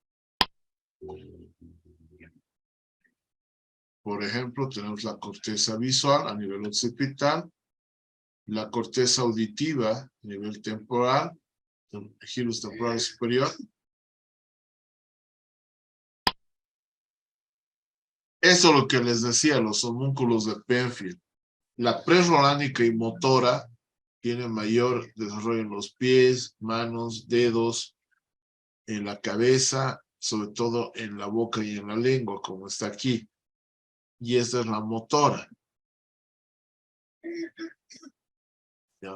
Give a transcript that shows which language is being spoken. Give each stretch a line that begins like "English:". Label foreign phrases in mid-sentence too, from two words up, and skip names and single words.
Spanish: Por ejemplo, tenemos la corteza visual a nivel occipital, la corteza auditiva a nivel temporal, giros temporal superior. Eso es lo que les decía, los homúnculos de Penfield. La prerolándica y motora tiene mayor desarrollo en los pies, manos, dedos, en la cabeza, sobre todo en la boca y en la lengua, como está aquí. Y esta es la motora. ¿Ya?